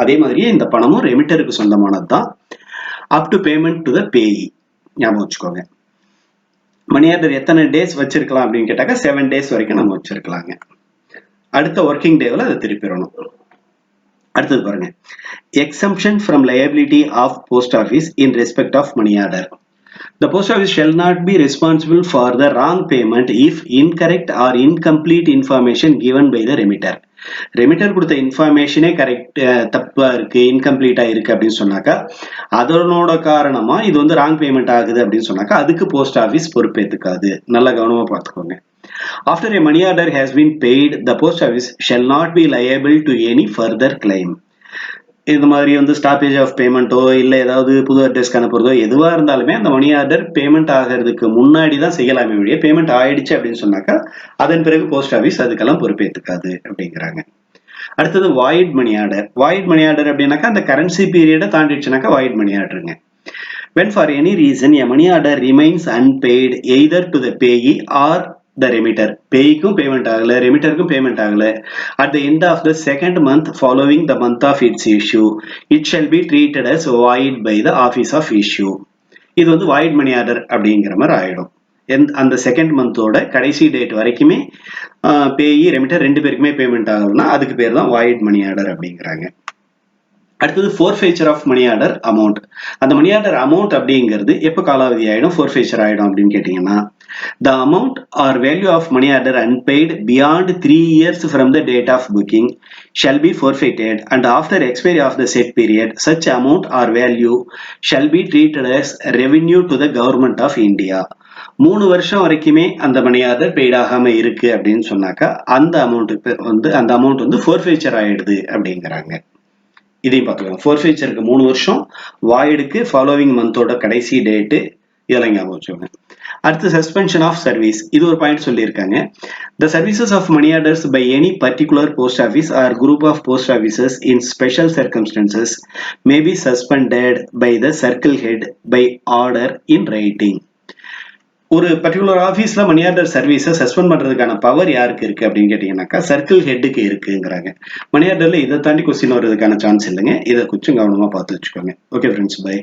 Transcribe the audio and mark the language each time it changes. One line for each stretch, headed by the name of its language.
Tamil: அதே மாதிரியே இந்த பணமும் ரெமிட்டருக்கு சொந்தமானது தான்,
English: Up to payment to the payee.
Tamil: ஞாபகம் வச்சுக்கோங்க. மணி ஆர்டர் எத்தனை டேஸ் வச்சிருக்கலாம் அப்படின்னு கேட்டாக்கா 7 days வரைக்கும் நம்ம வச்சிருக்கலாங்க. அடுத்த ஒர்க்கிங் டேவில் அதை திருப்பிடணும். அடுத்தது பாருங்க,
English: Exemption from liability of post office in respect of money order. The post office shall not be responsible for the wrong payment if incorrect or incomplete information given by the remitter.
Tamil: Remitter கொடுத்த இன்ஃபர்மேஷனே correct தப்பா இருக்கு, இன்கம்ப்ளீட்டா இருக்கு அப்படின்னு சொன்னாக்கா அதனோட காரணமா இது வந்து ராங் பேமெண்ட் ஆகுது அப்படின்னு சொன்னாக்கா அதுக்கு போஸ்ட் ஆஃபீஸ் பொறுப்பேற்றுக்காது. நல்லா கவனமா பார்த்துக்கோங்க.
English: After a money order has been paid, the post office shall not be liable to any further claim.
Tamil: இந்த மாதிரி வந்து ஸ்டாப்பேஜ் ஆஃப் பேமெண்ட்டோ இல்லை ஏதாவது புது அட்ரஸ்க்கு அனுப்புறதோ எதுவாக இருந்தாலுமே அந்த மணி ஆர்டர் பேமெண்ட் ஆகிறதுக்கு முன்னாடி தான் செய்யலாமே ஒழிய பேமெண்ட் ஆயிடுச்சு அப்படின்னு சொன்னாக்கா அதன் பிறகு போஸ்ட் ஆஃபீஸ் அதுக்கெல்லாம் பொறுப்பேற்றுக்காது அப்படிங்கிறாங்க. அடுத்தது void money order. Void money order அப்படின்னாக்கா அந்த currency பீரியடை தாண்டிடுச்சுனாக்கா void money ஆர்டருங்க.
English: When for any reason a money order remains unpaid either to the payee or the remitter,
Tamil: பேய்க்கும் payment ஆகல, ரெமிட்டருக்கும் பேமெண்ட் ஆகல,
English: at the end of the second month following the month of its issue, it shall be treated as void by the office of issue.
Tamil: இது வந்து void money order அப்படிங்கிற மாதிரி ஆயிடும். அந்த second மந்தோட கடைசி date வரைக்குமே பேயி ரெமிட்டர் ரெண்டு பேருக்குமே பேமெண்ட் ஆகணும்னா அதுக்கு பேர் தான் வாய்ட் மணி ஆர்டர் அப்படிங்கிறாங்க. அடுத்தது ஃபோர்ஃபெய்ச்சர் ஆஃப் மணி ஆர்டர் அமௌண்ட். அந்த மணி ஆர்டர் அமௌண்ட் அப்படிங்கிறது எப்போ காலாவதி ஆயிடும், ஃபோர்ஃபெய்ச்சர் ஆயிடும் அப்படின்னு கேட்டீங்கன்னா,
English: the amount or value of money order unpaid beyond 3 years from the date of booking shall be forfeited, and after expiry of the said period such amount or value shall be treated as revenue to the government of India.
Tamil: 3 வருஷம் வரைக்குமே அந்த money order paid ஆகாம இருக்கு அப்படின்னு சொன்னாக்கா அந்த amount வந்து ஃபோர்ஃபெய்ச்சர் ஆயிடுது அப்படிங்கிறாங்க. இதையும் பார்த்துக்கலாம். ஃபோர்ஃபெய்ச்சருக்கு 3 வருஷம், வாய்டுக்கு ஃபாலோவிங் மந்தோட கடைசி டேட்டு, இதெல்லாம் ஞாபகம் வச்சுக்கோங்க. அடுத்து சஸ்பென்ஷன் ஆஃப் சர்வீஸ், இது ஒரு பாயிண்ட் சொல்லியிருக்காங்க.
English: The services of money orders by any particular post office or group of post offices in special circumstances may be suspended by the circle head by order in writing.
Tamil: ஒரு particular ஆஃபீஸ்ல money order சர்வீஸை suspend பண்றதுக்கான power யாருக்கு இருக்கு அப்படின்னு கேட்டீங்கன்னாக்கா circle ஹெட்டுக்கு இருக்குங்கிறாங்க. மணி ஆர்டர்ல இதை தாண்டி கொஸ்டின் வர்றதுக்கான சான்ஸ் இல்லைங்க. இதை கொஞ்சம் கவனமா பார்த்து வச்சுக்கோங்க. Okay friends, by.